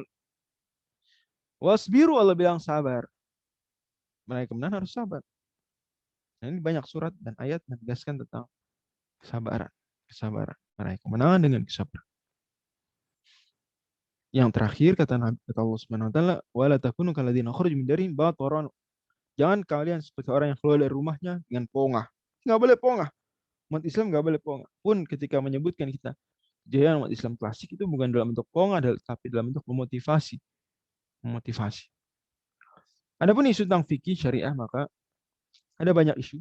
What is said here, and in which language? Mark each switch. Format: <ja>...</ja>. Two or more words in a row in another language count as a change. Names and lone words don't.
<id>Wasbiru, Allah bilang sabar. Mereka kemudian harus sabar. Nah, ini banyak surat dan ayat menegaskan tentang Kesabaran. Kesabaran. Meraih kemenangan dengan kesabaran. Yang terakhir kata Allah</id> <ar>سبحانه وتعالى ولا تكونوا كالذين خرجوا من ديارهم بطرا.</ar> <id>Jangan kalian seperti orang yang keluar dari rumahnya dengan pongah. Nggak boleh pongah. Umat Islam nggak boleh pongah. Pun ketika menyebutkan kita kejayaan umat Islam klasik itu bukan dalam bentuk pongah, tapi dalam bentuk memotivasi. Memotivasi. Adapun isu tentang fikih syariah, maka ada banyak isu.</id>